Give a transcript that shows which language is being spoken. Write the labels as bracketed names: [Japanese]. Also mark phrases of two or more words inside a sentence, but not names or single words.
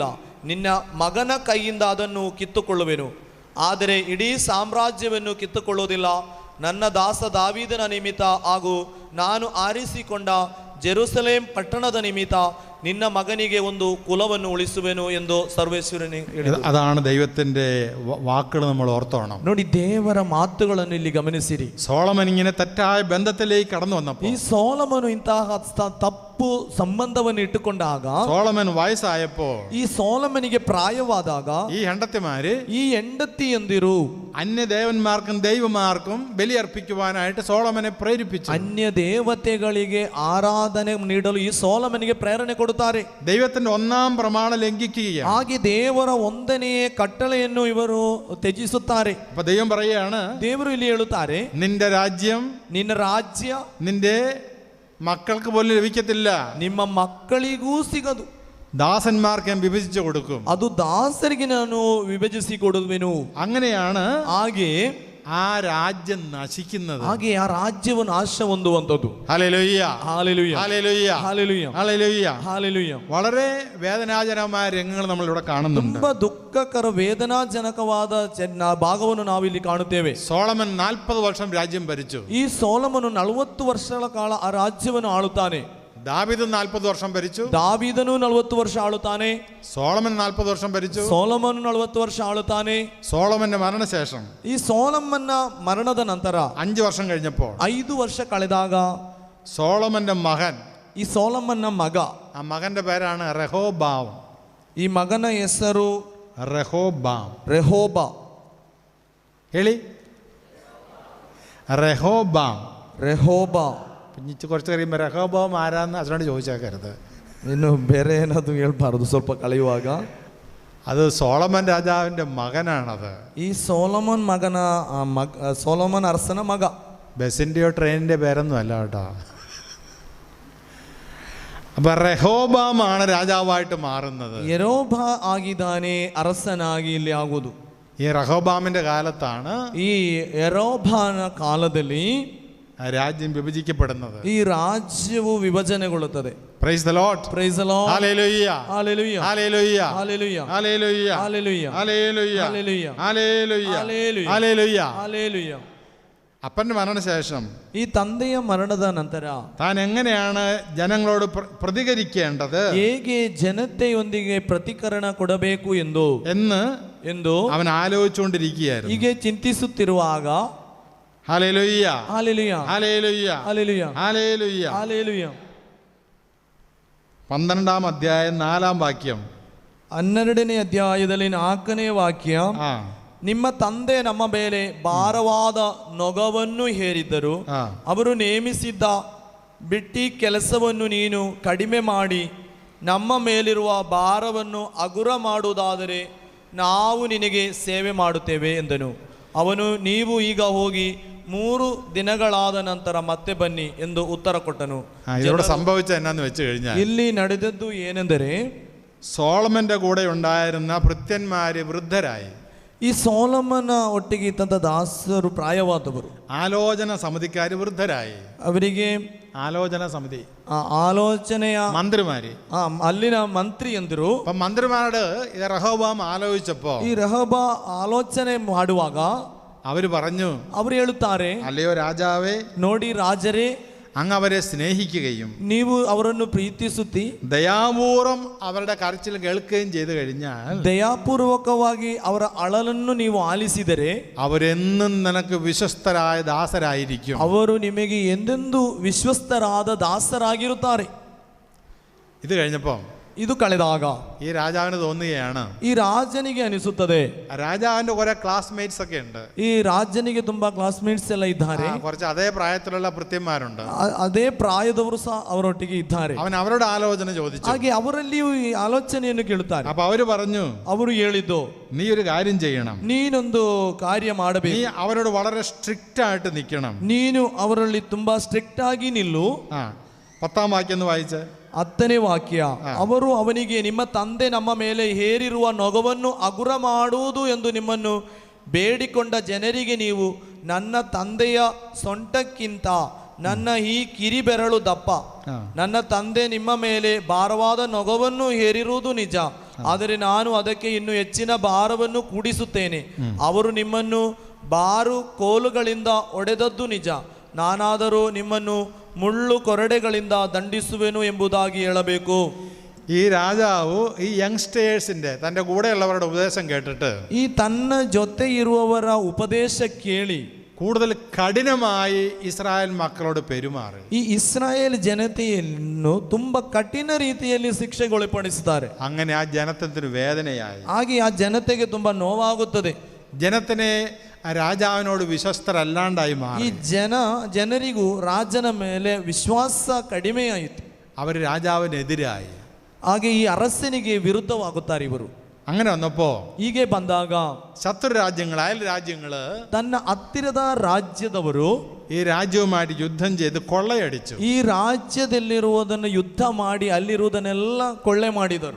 [Kannada] ನಿನ್ನ ಮಗನ ಕೈಯಿಂದ ಅದನ್ನು ಕಿತ್ತುಕೊಳ್ಳುವೆನು. ಆದರೆ ಇಡೀ ಸಾಮ್ರಾಜ್ಯವನ್ನು ಕಿತ್ತುಕೊಳ್ಳುವುದಿಲ್ಲ. ನನ್ನ ದಾಸ ದಾವೀದನ ನಿಮಿತ್ತ ಹಾಗೂ ನಾನು ಆರಿಸಿಕೊಂಡ ಜೆರುಸಲೇಮ್ ಪಟ್ಟಣದ ನಿಮಿತ್ತ ನಿನ್ನ ಮಗನಿಗೆ ಒಂದು ಕುಲವನ್ನು ಉಳಿಸುವೆನು ಎಂದು ಸರ್ವೇಶ್ವರನೇ ಹೇಳಿದನು. [Malayalam] അതാണ് ദൈവത്തിന്റെ വാക്കുകൾ നമ്മൾ ഓർത്തോണം. [Kannada] ನೋಡಿ, ದೇವರ ಮಾತುಗಳನ್ನು ಇಲ್ಲಿ ಗಮನಿಸಿರಿ. [Malayalam] സോളമൻ ഇങ്ങനെ തെറ്റായ ബന്ധത്തിലേക്ക് കടന്നു വന്നപ്പോൾ, [Kannada] ಈ ಸೊಲೊಮೋನು ಇಂತಹ ತಪ್ಪು ಸಂಬಂಧವನ್ನು ಇಟ್ಟುಕೊಂಡಾಗ, [Malayalam] സോളമൻ വയസ്സായപ്പോൾ, [Kannada] ಈ ಸೊಲೊಮನಿಗೆ ಪ್ರಾಯವಾದಾಗ [Malayalam] ഈ ಹೆಂಡತಿമാര് [Kannada] ಈ ಹೆಂಡತಿಯಂದಿರು [Malayalam] അന്യദേവന്മാർക്കും ദൈവമാർക്കും ബലിയർപ്പിക്കുവാനായിട്ട് സോളമനെ പ്രേരിപ്പിച്ചു. [Kannada] ಅನ್ಯ ದೇವತೆಗಳಿಗೆ ಆರಾಧನೆ ನೀಡಲು ಈ ಸೊಲೊಮನಿಗೆ ಪ್ರೇರಣೆ ಕೊಡುತ್ತಾರೆ. [Malayalam] ദൈവത്തിന്റെ 1ാം പ്രമാണം ലംഘിക്കുകയാണ്. [Kannada] ಹಾಗೆ ದೇವರ 1ನೇ ಕಟ್ಟಳೆಯನ್ನು ಇವರು ತ್ಯಜಿಸುತ್ತಾರೆ. [Malayalam] അപ്പൊ ദൈവം പറയുകയാണ്, [Kannada] ದೇವರು ಇಲ್ಲಿ ಹೇಳುತ್ತಾರೆ, [Malayalam] നിന്റെ രാജ്യം [Kannada] ನಿನ್ನ ರಾಜ್ಯ [Malayalam] നിന്റെ മക്കൾക്ക് പോലും ലഭിക്കത്തില്ല, [Kannada] ನಿಮ್ಮ ಮಕ್ಕಳಿಗೂ ಸಿಗದು, [Malayalam] ദാസന്മാർക്ക് ഞാൻ വിഭജിച്ചു കൊടുക്കും, [Kannada] ಅದು ದಾಸರಿಗೆ ನಾನು ವಿಭಜಿಸಿ ಕೊಡುವೆನು. [Malayalam] അങ്ങനെയാണ് [Kannada] ಹಾಗೆ [Malayalam] ആ രാജ്യം നശിക്കുന്നത്. [Kannada] ಹಾಗೆ ಆ ರಾಜ್ಯವು ನಾಶ ಹೊಂದುವಂತದ್ದು. [Malayalam] ഹല്ലേലൂയ, ഹല്ലേലൂയ, ഹല്ലേലൂയ, ഹല്ലേലൂയ, ഹല്ലേലൂയ, ഹല്ലേലൂയ. വളരെ വേദനാജനകമായ രംഗങ്ങൾ നമ്മൾ ഇവിടെ കാണുന്നുണ്ട്. [Kannada] ತುಂಬಾ ದುಃಖಕರ ವೇದನಾಜನಕವಾದ ಭಾಗವನ್ನು ನಾವಿಲ್ಲಿ ಕಾಣುತ್ತೇವೆ. [Malayalam] സോളമൻ 40 വർഷം രാജ്യം ഭരിച്ചു. [Kannada] ಈ ಸೊಲೊಮೋನು 40 ವರ್ಷಗಳ ಕಾಲ ಆ ರಾಜ್ಯವನ್ನು ಆಳುತ್ತಾನೆ. [Malayalam] ദാവീദ് 40 വർഷം ഭരിച്ചു. [Kannada] ದಾವೀದನು 40 ವರ್ಷ ಆಳುತ್ತಾನೆ. [Malayalam] സോളമൻ 40 വർഷം ഭരിച്ചു. [Kannada] ಸೊಲೊಮೋನು 40 ವರ್ಷ ಆಳುತ್ತಾನೆ. [Malayalam] സോളമന്റെ മരണശേഷം [Kannada] ಈ ಸೊಲೊಮನ್ನ ಮರಣದ ನಂತರ [Malayalam] 5 വർഷം കഴിഞ്ഞപ്പോൾ [Kannada] 5 ವರ್ಷ ಕಳೆದಾಗ [Malayalam] സോളമന്റെ മകൻ, [Kannada] ಈ ಸೊಲೊಮನ್ನ ಮಗ, [Malayalam] ആ മകന്റെ പേരാണ് റെഹോബാം. [Kannada] ಈ ಮಗನ ಹೆಸರು [Malayalam] റെഹോബാം. [Kannada] ರೆಹೋಬ. ಹೇಳಿ, [Malayalam] റെഹോബാം. [Kannada] ರೆಹೋಬ. [Malayalam] കുറച്ച് കഴിയുമ്പോൾ റെഹോബാം ആരാന്ന് അതിനോട് ചോദിച്ചേക്കരുത്. [Kannada] ಇನ್ನು ಬೇರೆ ಏನಾದ್ರು ಹೇಳ್ಬಾರದು ಸ್ವಲ್ಪ ಕಳೆಯುವಾಗ. [Malayalam] അത് സോളമൻ രാജാവിന്റെ മകനാണത്. [Kannada] ಈ ಸೊಲೊಮೋನ್ ಮಗನ ಸೊಲೊಮೋನ್ ಅರಸನ ಮಗ. [Malayalam] ബസിന്റെയോ ട്രെയിനിന്റെ പേരൊന്നും അല്ല കേട്ടോ. അപ്പൊ റെഹോബാമാണ് രാജാവായിട്ട് മാറുന്നത്. [Kannada] ಯೆರೋಬ ಆಗಿದ್ದಾನೆ ಅರಸನಾಗಿ ಇಲ್ಲಿ ಆಗುವುದು. [Malayalam] ഈ റെഹോബാമിന്റെ കാലത്താണ് [Kannada] ಈ ಯೆರೋಬಾನ ಕಾಲದಲ್ಲಿ [Malayalam] രാജ്യം വിഭജിക്കപ്പെടുന്നത്. [Kannada] ಈ ರಾಜ್ಯವು ವಿಭಜನೆಗೊಳ್ಳುತ್ತದೆ. [English] Praise the Lord. Praise the Lord. [Malayalam] ഹല്ലേലൂയ, ഹല്ലേലൂയ, ഹല്ലേലൂയ, ഹല്ലേലൂയ, ഹല്ലേലൂയ, ഹല്ലേലൂയ, ഹല്ലേലൂയ, ഹല്ലേലൂയ, ഹല്ലേലൂയ, ഹല്ലേലൂയ, ഹല്ലേലൂയ. ഹല്ലേലൂയ. അപ്പന്റെ മരണശേഷം [Kannada] ಈ ತಂದೆಯ ಮರಣದ ನಂತರ [Malayalam] താൻ എങ്ങനെയാണ് ജനങ്ങളോട് പ്രതികരിക്കേണ്ടത്, [Kannada] ಹೇಗೆ ಜನತೆಯೊಂದಿಗೆ ಪ್ರತಿಕರಣ ಕೊಡಬೇಕು ಎಂದು [Malayalam] അവൻ ആലോചിച്ചുകൊണ്ടിരിക്കുകയായിരുന്നു. [Kannada] ಹೀಗೆ ಚಿಂತಿಸುತ್ತಿರುವಾಗ [Malayalam] ഹല്ലേലൂയ, ഹല്ലേലൂയ, ഹല്ലേലൂയ, ഹല്ലേലൂയ, ഹല്ലേലൂയ. ഹല്ലേലൂയ. 12-ാം അധ്യായം 4-ാം വാക്യം. [Kannada] 12ನೇ ಅಧ್ಯಾಯದಲ್ಲಿ 4ನೇ ವಾಕ್ಯ. ನಿಮ್ಮ ತಂದೆ ನಮ್ಮ ಮೇಲೆ ಭಾರವಾದ ನೊಗವನ್ನು ಹೇರಿದ್ದರು. ಅವರು ನೇಮಿಸಿದ್ದ ಬಿಟ್ಟಿ ಕೆಲಸವನ್ನು ನೀನು ಕಡಿಮೆ ಮಾಡಿ ನಮ್ಮ ಮೇಲಿರುವ ಭಾರವನ್ನು ಹಗುರ ಮಾಡುವುದಾದರೆ ನಾವು ನಿನಗೆ ಸೇವೆ ಮಾಡುತ್ತೇವೆ ಎಂದನು. ಅವನು, ನೀವು ಈಗ ಹೋಗಿ 3 ದಿನಗಳಾದ ನಂತರ ಮತ್ತೆ ಬನ್ನಿ ಎಂದು ಉತ್ತರ ಕೊಟ್ಟನು. [Malayalam] സംഭവിച്ച എന്നാന്ന് വെച്ച് കഴിഞ്ഞാൽ [Kannada] ಇಲ್ಲಿ ನಡೆದದ್ದು ಏನೆಂದರೆ, [Malayalam] സോളമന്റെ കൂടെ ഉണ്ടായിരുന്ന ഭൃത്യന്മാര് വൃദ്ധരായി. [Kannada] ಈ ಸೋಲೊಮನ ಒಟ್ಟಿಗೆ ಇದ್ದಂಥ ದಾಸರು ಪ್ರಾಯವಾದವರು, [Malayalam] ആലോചന സമിതിക്കാർ വൃദ്ധരായി. [Kannada] ಅವರಿಗೆ [Malayalam] ആലോചന സമിതി ആലോചനയ മന്ത്രിമാര്, [Kannada] ಅಲ್ಲಿನ ಮಂತ್ರಿ ಎಂದರು. [Malayalam] അപ്പൊ മന്ത്രിമാരോട് റഹോബാം ആലോചിച്ചപ്പോ [Kannada] ಈ ರಹಬ ಆಲೋಚನೆ ಮಾಡುವಾಗ [Malayalam] അവര് പറഞ്ഞു, [Kannada] ಅವರು ಹೇಳುತ್ತಾರೆ, [Malayalam] അല്ലയോ രാജാവേ, [Kannada] ನೋಡಿ ರಾಜರೇ, [Malayalam] അങ്ങ് അവരെ സ്നേഹിക്കുകയും [Kannada] ನೀವು ಅವರನ್ನು ಪ್ರೀತಿಸುತ್ತಿ [Malayalam] ദയാപൂർവം അവരുടെ കരച്ചിൽ കേൾക്കുകയും ചെയ്തു കഴിഞ്ഞാൽ [Kannada] ದಯಾಪೂರ್ವಕವಾಗಿ ಅವರ ಅಳಲನ್ನು ನೀವು ಆಲಿಸಿದರೆ [Malayalam] അവരെന്നും നിനക്ക് വിശ്വസ്തരായ ദാസരായിരിക്കും. [Kannada] ಅವರು ನಿಮಗೆ ಎಂದೆಂದೂ ವಿಶ್ವಸ್ತರಾದ ದಾಸರಾಗಿರುತ್ತಾರೆ. [Malayalam] ഇത് കഴിഞ്ഞപ്പോ [Kannada] ಇದು ಕಳೆದಾಗ [Malayalam] ഈ രാജാവിന് തോന്നുകയാണ്, [Kannada] ಈ ರಾಜನಿಗೆ ಅನಿಸುತ್ತದೆ, [Malayalam] രാജാവിന്റെ കുറെ ക്ലാസ്മേറ്റ്സ് ഒക്കെ ഉണ്ട്, [Kannada] ಈ ರಾಜನಿಗೆ ತುಂಬಾ ಕ್ಲಾಸ್ಮೇಟ್ಸ್ ಎಲ್ಲ ಇದ್ದಾರೆ, [Malayalam] കുറച്ച് അതേ പ്രായത്തിലുള്ള ഭൃത്യന്മാരുണ്ട്, [Kannada] ಅದೇ ಪ್ರಾಯದವರು ಸಹ ಅವರೊಟ್ಟಿಗೆ ಇದ್ದಾರೆ. [Malayalam] അവൻ അവരോട് ആലോചന ചോദിച്ചു. [Kannada] ಹಾಗೆ ಅವರಲ್ಲಿಯೂ ಈ ಆಲೋಚನೆಯನ್ನು ಕೇಳುತ್ತಾರೆ. [Malayalam] അപ്പൊ അവര് പറഞ്ഞു, [Kannada] ಅವರು ಹೇಳಿದ್ದು, [Malayalam] നീ ഒരു കാര്യം ചെയ്യണം, [Kannada] ನೀನೊಂದು ಕಾರ್ಯ [Malayalam] നീ [Kannada] ಮಾಡಬೇಕು, [Malayalam] അവരോട് വളരെ സ്ട്രിക്റ്റ് ആയിട്ട് നിൽക്കണം. [Kannada] ನೀನು ಅವರಲ್ಲಿ ತುಂಬಾ ಸ್ಟ್ರಿಕ್ಟ್ ಆಗಿ ನಿಲ್ಲು. [Malayalam] 10ാം വാക്യം ഒന്ന് വായിച്ച്. [Kannada] 10ನೇ ವಾಕ್ಯ, ಅವರು ಅವನಿಗೆ, ನಿಮ್ಮ ತಂದೆ ನಮ್ಮ ಮೇಲೆ ಹೇರಿರುವ ನೊಗವನ್ನು ಹಗುರ ಮಾಡುವುದು ಎಂದು ನಿಮ್ಮನ್ನು ಬೇಡಿಕೊಂಡ ಜನರಿಗೆ ನೀವು, ನನ್ನ ತಂದೆಯ ಸೊಂಟಕ್ಕಿಂತ ನನ್ನ ಈ ಕಿರಿಬೆರಳು ದಪ್ಪ, ನನ್ನ ತಂದೆ ನಿಮ್ಮ ಮೇಲೆ ಭಾರವಾದ ನೊಗವನ್ನು ಹೇರಿರುವುದು ನಿಜ, ಆದರೆ ನಾನು ಅದಕ್ಕೆ ಇನ್ನು ಹೆಚ್ಚಿನ ಭಾರವನ್ನು ಕೂಡಿಸುತ್ತೇನೆ. ಅವರು ನಿಮ್ಮನ್ನು ಬಾರು ಕೋಲುಗಳಿಂದ ಹೊಡೆದದ್ದು ನಿಜ, ನಾನಾದರೂ ನಿಮ್ಮನ್ನು ಮುಳ್ಳು ಕೊರಡೆಗಳಿಂದ ದಂಡಿಸುವೆನು ಎಂಬುದಾಗಿ ಹೇಳಬೇಕು. [Malayalam] ഈ രാജാവ് ഈ യങ്സ്റ്റേഴ്സിന്റെ തന്റെ കൂടെയുള്ളവരുടെ ഉപദേശം കേട്ടിട്ട് [Kannada] ಈ ತನ್ನ ಜೊತೆ ಇರುವವರ ಉಪದೇಶ ಕೇಳಿ [Malayalam] കൂടുതൽ കഠിനമായി ഇസ്രായേൽ മക്കളോട് പെരുമാറി. [Kannada] ಈ ಇಸ್ರಾಯೇಲ್ ಜನತೆಯನ್ನು ತುಂಬಾ ಕಠಿಣ ರೀತಿಯಲ್ಲಿ ಶಿಕ್ಷೆಗೊಳಪಡಿಸುತ್ತಾರೆ. [Malayalam] അങ്ങനെ ആ ജനത്തിന് വേദനയായി. [Kannada] ಹಾಗೆ ಆ ಜನತೆಗೆ ತುಂಬಾ ನೋವಾಗುತ್ತದೆ. [Malayalam] ജനത്തിനെ രാജാവിനോട് വിശ്വസ്തരല്ലാണ്ടായി [Kannada] ಈ [Malayalam] മാറി. [Kannada] ಜನರಿಗೂ ರಾಜನ ಮೇಲೆ ವಿಶ್ವಾಸ ಕಡಿಮೆಯಾಯಿತು. [Malayalam] അവർ രാജാവിനെതിരായി. [Kannada] ಹಾಗೆ ಈ ಅರಸನಿಗೆ ವಿರುದ್ಧವಾಗುತ್ತಾರೆ ಇವರು. [Malayalam] അങ്ങനെ വന്നപ്പോ [Kannada] ಹೀಗೆ ಬಂದಾಗ [Malayalam] ശത്രു രാജ്യങ്ങൾ, അയൽ രാജ്യങ്ങള് [Kannada] ತನ್ನ ಹತ್ತಿರದ ರಾಜ್ಯದವರು [Malayalam] ഈ രാജ്യവുമായിട്ട് യുദ്ധം ചെയ്ത് കൊള്ളയടിച്ചു. [Kannada] ಈ ರಾಜ್ಯದಲ್ಲಿರುವುದನ್ನು ಯುದ್ಧ ಮಾಡಿ ಅಲ್ಲಿರುವುದನ್ನೆಲ್ಲ ಕೊಳ್ಳೆ ಮಾಡಿದರು.